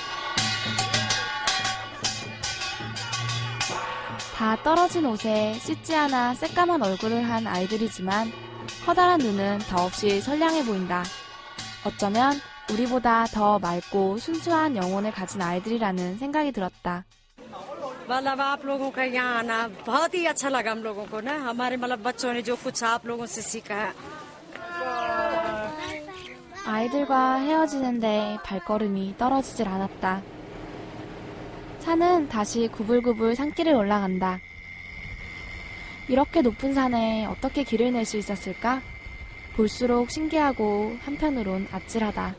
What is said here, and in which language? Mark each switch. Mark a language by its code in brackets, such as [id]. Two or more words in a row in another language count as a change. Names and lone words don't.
[ko] 다 떨어진 옷에 씻지 않아 새까만 얼굴을 한 아이들이지만 커다란 눈은 더없이 선량해 보인다. 어쩌면 우리보다 더 맑고 순수한 영혼을 가진 아이들이라는 생각이 들었다. [hi] मतलब आप लोगों का यहाँ आना बहुत ही अच्छा लगा हम लोगों को ना हमारे मतलब बच्चों ने जो कुछ आप लोगों से सीखा है. [ko] 아이들과 헤어지는데 발걸음이 떨어지질 않았다. 산은 다시 구불구불 산길을 올라간다. 이렇게 높은 산에 어떻게 길을 낼 수 있었을까? 볼수록 신기하고 한편으론 아찔하다.